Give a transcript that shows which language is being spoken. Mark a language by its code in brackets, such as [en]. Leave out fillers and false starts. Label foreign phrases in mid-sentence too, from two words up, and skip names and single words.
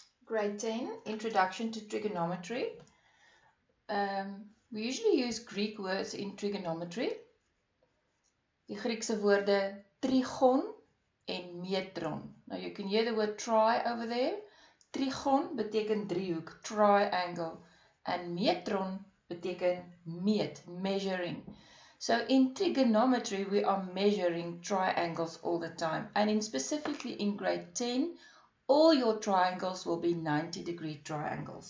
[en] Grade 10, Introduction to Trigonometry. We usually use Greek words in trigonometry. [af] Die Griekse woorde trigon en metron. [en] Now you can hear the word tri over there. [af] Trigon beteken driehoek, triangle. And metron beteken meet, measuring. [en] So in trigonometry we are measuring triangles all the time. And specifically in grade 10, all your triangles will be 90-degree triangles.